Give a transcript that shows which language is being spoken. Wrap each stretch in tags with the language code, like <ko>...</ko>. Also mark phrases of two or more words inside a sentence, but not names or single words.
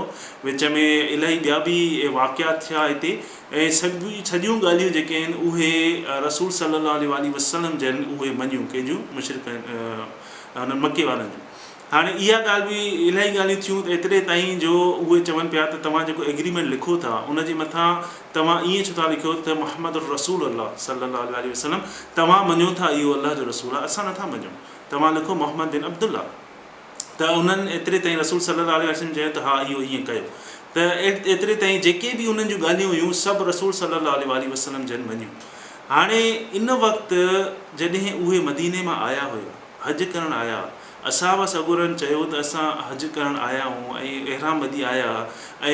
<sd>विच में इलाही ॿिया बि वाक़ियात थिया हिते ऐं सॼियूं ॻाल्हियूं जेके आहिनि उहे रसूल</sd> <ar>صلى الله عليه وسلم</ar> <sd>जन उहे मञियूं कंहिंजूं हुननि मके वारनि जूं। हाणे इहा ॻाल्हि बि इलाही ॻाल्हियूं थियूं एतिरे ताईं जो उहे चवनि पिया त तव्हां जेको एग्रीमेंट लिखो था उनजे मथां तव्हां ईअं छो था लिखो त</sd> <ar>محمد رسول الله صلى الله عليه وسلم,</ar> <sd>तव्हां मञो था इहो अल्लाह जो रसूल आहे, असां नथा मञूं, तव्हां लिखो मोहम्मद बिन अब्दुल्ला। त उन्हनि एतिरे ताईं रसूल</sd> <ar>صلى الله عليه وسلم</ar> <sd>चयो त हा इहो ईअं कयो। त एतिरे ताईं जेके बि उन्हनि जूं ॻाल्हियूं हुयूं सभु रसूल</sd> <ar>صلى الله عليه وسلم</ar> <sd>जन मञियूं। हाणे इन वक़्तु जॾहिं उहे मदीने मां आया हुआ, हज करणु आया, असाब सॻोरनि चयो त असां हज करणु आया आहियूं ऐं अहराम ॿधी आया ऐं</sd>